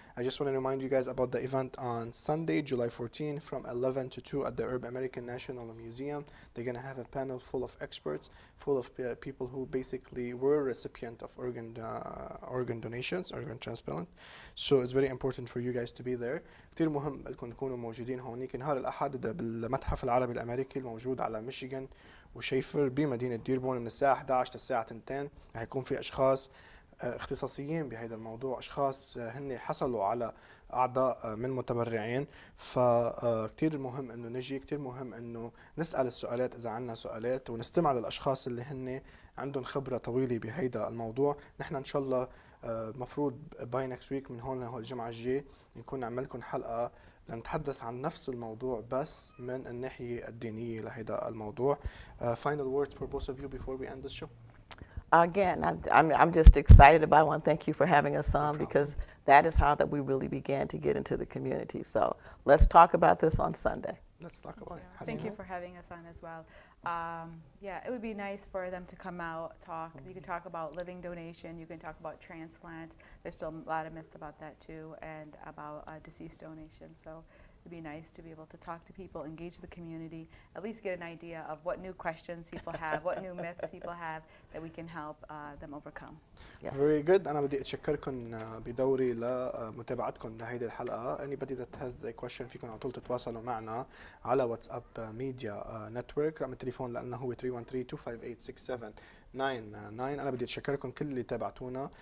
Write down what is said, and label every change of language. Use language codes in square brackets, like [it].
[en] I just want to remind you guys about the event on Sunday, July 14, from 11 to 2 at the Arab American National Museum. They're going to have a panel full of experts, full of people who basically were recipient of organ donations, organ transplant. So it's very important for you guys to be there. [ar] كتير مهم لكم تكونوا موجودين هونيك نهار الأحد بالمتحف العربي الأمريكي الموجود على ميشيغان وشيفر بمدينة ديربون من الساعة 11 للساعة 2. رح يكون في أشخاص اختصاصيين بهذا الموضوع، أشخاص هن حصلوا على أعضاء من متبرعين. فكتير مهم أنه نجي، كتير مهم أنه نسأل السؤالات إذا عنا سؤالات ونستمع للأشخاص اللي هن عندهم خبرة طويلة بهذا الموضوع. نحن إن شاء الله مفروض [en] by next week [ar] من هون لهون الجمعة الجاي نكون نعمل لكم حلقة لنتحدث عن نفس الموضوع بس من الناحية الدينية لهذا الموضوع. [en] Final words for both of you before we end this show. Again, I'm just excited about it. I want to thank you for having us on because that is how that we really began to get into the community. So let's talk about this on Sunday. Let's talk about it. Thank you for having us on as well. It would be nice for them to come out, talk. You can talk about living donation. You can talk about transplant. There's still a lot of myths about that too, and about deceased donation. So it'd be nice to be able to talk to people, engage the community, at least get an idea of what new questions people have, what new myths people have that we can help them overcome. Yes. Very good. [ar] أنا بدي أتشكركم بدوري لمتابعتكم لهيدي الحلقة. [en] Anybody that has a question [ar] فيكم على طول تتواصلوا معنا على واتساب ميديا نتورك. رقم التليفون لنا هو 313-258-6799. أنا بدي أتشكركم كل اللي تابعتونا.